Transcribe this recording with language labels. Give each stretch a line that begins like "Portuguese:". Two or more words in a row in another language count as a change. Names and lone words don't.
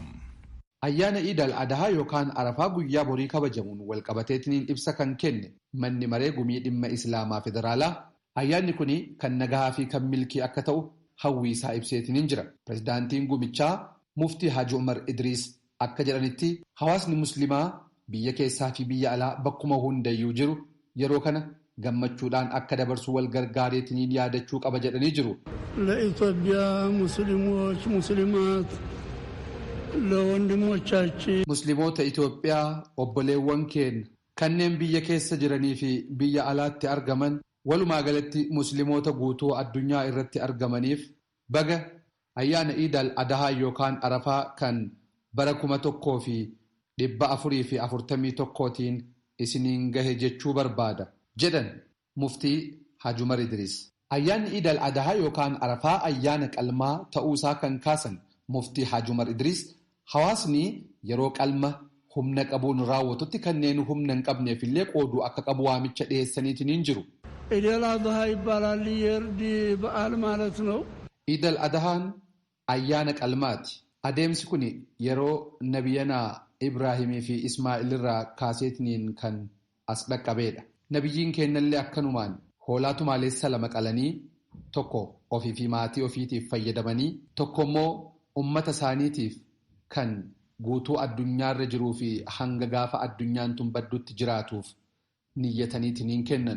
Oromo: Ayyaana Iid al-Adhaa yookaan Arafaa guyyaa borii kabajamuun walqabateetiin ibsa kan kenne manni maree gumii dhimma islaamaa federaalaa ayyaanni kun kan nagahaa fi kan milkii akka ta'u hawwii isaa ibseetiin jira. Pireezidaantiin gumichaa muftii Haji Umar Idriis akka jedhanitti hawaasni muslimaa biyya keessaa fi biyya alaa bakkuma hundayyuu jiru yeroo kana gammachuudhaan akka dabarsu wal gargaareetiin yaadachuu qaba jedhanii jiru.
Amharic: ለኢትዮጵያ ሙስሊሞች ሙስሊማት ለወንድሞቻችን
Oromo: musliimoota Itoophiyaa obboleewwan keenya kanneen biyya keessa jiranii fi biyya alaatti argaman walumaa galatti musliimoota guutuu addunyaa irratti argamaniif baga ayyaana Iid al-Adhaa yookaan Arafaa kan bara 1000 441tiin isiniin gahe jechuu barbaada jedhan muftii Haji Umar Idris. Ayyaanni Iid al-Adhaa yookaan Arafaa ayyaana qalmaa ta'uusaa kan kaasan muftii Haji Umar Idris hawaasni yeroo qalma humna qabuun raawwatutti kanneen humna hin qabneef illee qooduu akka qabu waamicha dhiyeessaniitiin jiru.
Amharic: Iid al-Adhaa ይባላል የእርድ በዓል ማለት ነው.
Oromo: Iid al-Adhaan ayyaana qalmaati. Adeemsi kun yeroo nabiyyanaa Ibraahimii fi Ismaa'il irraa kaaseetiniin kan as dhaqqabeedha. Nabiyyiin kennallee akkanumaan hoolaa tumaaleessa 2 qalanii tokko ofii fi maatii ofiitiif fayyadamanii tokko immoo ummata isaaniitiif kan guutuu addunyaarra jiruu fi hanga gaafa addunyaan tun baddutti jiraatuuf niyyataniitiin kennan.